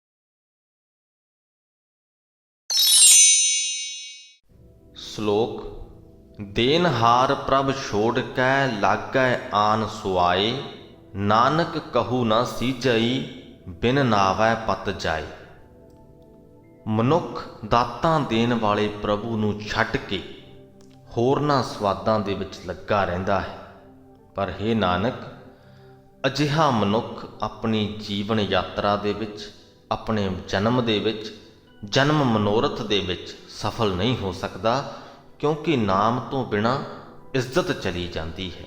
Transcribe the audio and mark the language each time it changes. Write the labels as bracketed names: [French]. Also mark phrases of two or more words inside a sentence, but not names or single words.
[Hindi] श्लोक। देनहार प्रभ छोड़ कै लागै आन सुआए, नानक कहू न सीजई बिन नावै पत जाए। [Punjabi] ਮਨੁੱਖ ਦਾਤਾਂ ਦੇਣ ਵਾਲੇ ਪ੍ਰਭੂ ਨੂੰ ਛੱਡ ਕੇ ਹੋਰਨਾਂ ਸਵਾਦਾਂ ਦੇ ਵਿੱਚ ਲੱਗਾ ਰਹਿੰਦਾ ਹੈ। ਪਰ ਹੇ ਨਾਨਕ, ਅਜਿਹਾ ਮਨੁੱਖ ਆਪਣੀ ਜੀਵਨ ਯਾਤਰਾ ਦੇ ਵਿੱਚ, ਆਪਣੇ ਜਨਮ ਦੇ ਵਿੱਚ, ਜਨਮ ਮਨੋਰਥ ਦੇ ਵਿੱਚ ਸਫਲ ਨਹੀਂ ਹੋ ਸਕਦਾ, ਕਿਉਂਕਿ ਨਾਮ ਤੋਂ ਬਿਨਾਂ ਇੱਜ਼ਤ ਚਲੀ ਜਾਂਦੀ ਹੈ।